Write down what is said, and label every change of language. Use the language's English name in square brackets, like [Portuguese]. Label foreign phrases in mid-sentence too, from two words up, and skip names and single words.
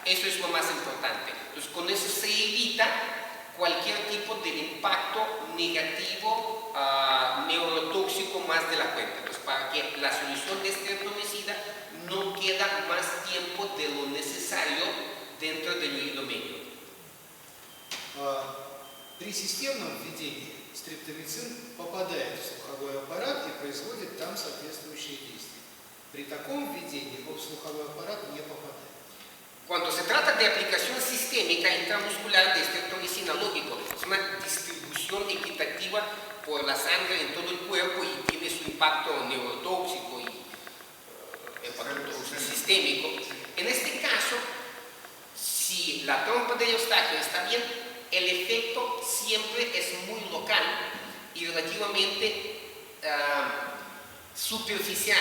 [Spanish] Eso es lo más importante. Entonces, con eso se evita cualquier tipo de impacto negativo neurotóxico más de la cuenta. Entonces, para que la solución de streptomicina no queda más tiempo de lo necesario dentro del oído medio. [Russian] При системном введении стриптомицин попадает в слуховой аппарат и производит там соответствующие действия. При таком введении он в слуховой аппарат не попадает. [Spanish] Cuando se trata de aplicación sistémica intramuscular de streptomicina, lógico, es una distribución equitativa por la sangre en todo el cuerpo y tiene su impacto neurotóxico y hepatotóxico sistémico. En este caso, si la trompa de Eustaquio está bien, el efecto siempre es muy local y relativamente superficial.